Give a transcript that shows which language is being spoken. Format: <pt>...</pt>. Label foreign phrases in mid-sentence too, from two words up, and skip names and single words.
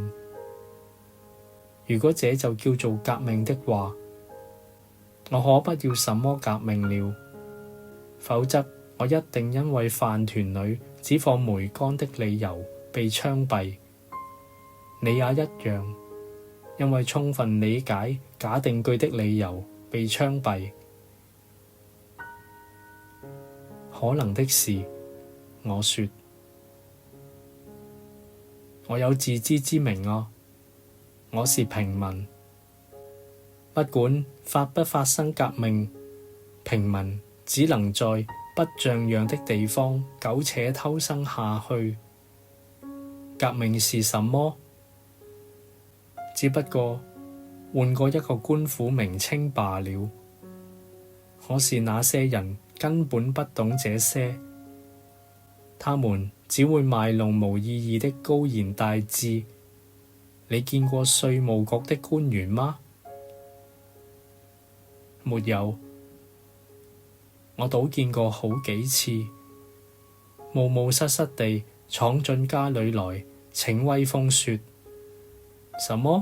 <zh>如果這就叫做革命的話，我可不要什麼革命了，否則我一定因為飯團裏只放梅乾的理由被槍斃。你也一樣，因為充分理解假定句的理由被槍斃。可能的是，我說，我有自知之明啊，我是平民，不管發不發生革命，平民只能在不像樣的地方苟且偷生下去。革命是什麼？只不過換過一個官府名稱罷了。可是那些人根本不懂這些，他們只會賣弄無意義的高言大志。你見過稅務局的官員嗎？沒有，我倒見過好幾次，冒冒失失地闖進家裏來請威風說，什麼？</zh>